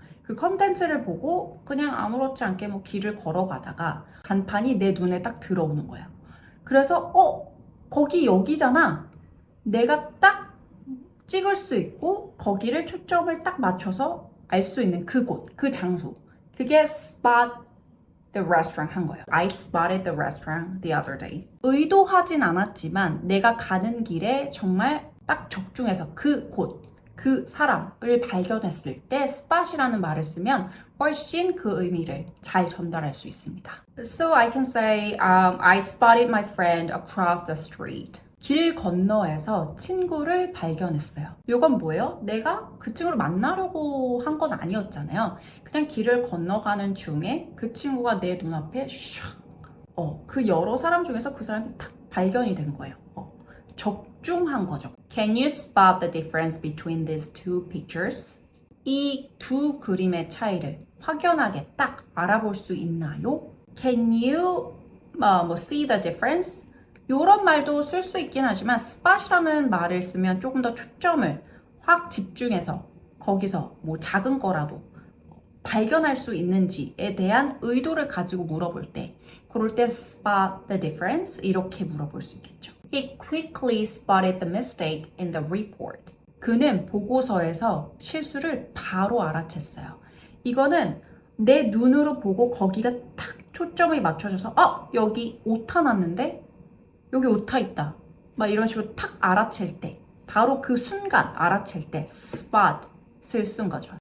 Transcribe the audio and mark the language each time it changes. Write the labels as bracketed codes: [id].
[ko] 그 컨텐츠를 보고 그냥 아무렇지 않게 뭐 길을 걸어가다가 간판이 내 눈에 딱 들어오는 거예요. 그래서 거기 여기잖아. 내가 딱 찍을 수 있고 거기를 초점을 딱 맞춰서 알 수 있는 그곳, 그 장소. 그게 [en] spot the restaurant [ko] 한 거예요. [en] I spotted the restaurant the other day. [ko] 의도하진 않았지만 내가 가는 길에 정말 딱 적중해서 그 곳, 그 사람을 발견했을 때 spot이라는 말을 쓰면 훨씬 그 의미를 잘 전달할 수 있습니다. [en] So I can say, I spotted my friend across the street. [ko] 길 건너에서 친구를 발견했어요. 이건 뭐예요? 내가 그 친구를 만나려고 한 건 아니었잖아요. 그냥 길을 건너가는 중에 그 친구가 내 눈앞에 샥, 그 여러 사람 중에서 그 사람이 딱 발견이 된 거예요. 적중한 거죠. [en] Can you spot the difference between these two pictures? [ko] 이 두 그림의 차이를 확연하게 딱 알아볼 수 있나요? [en] Can you see the difference? [ko] 이런 말도 쓸 수 있긴 하지만 spot이라는 말을 쓰면 조금 더 초점을 확 집중해서 거기서 뭐 작은 거라도 발견할 수 있는지에 대한 의도를 가지고 물어볼 때 그럴 때 [en] spot the difference [ko] 이렇게 물어볼 수 있겠죠. [en] He quickly spotted the mistake in the report. [ko] 그는 보고서에서 실수를 바로 알아챘어요. 이거는 내 눈으로 보고 거기가 탁 초점이 맞춰져서 여기 오타 났는데 여기 오타 있다. 막 이런 식으로 탁 알아챌 때 바로 그 순간 알아챌 때 spot을 쓴 거죠.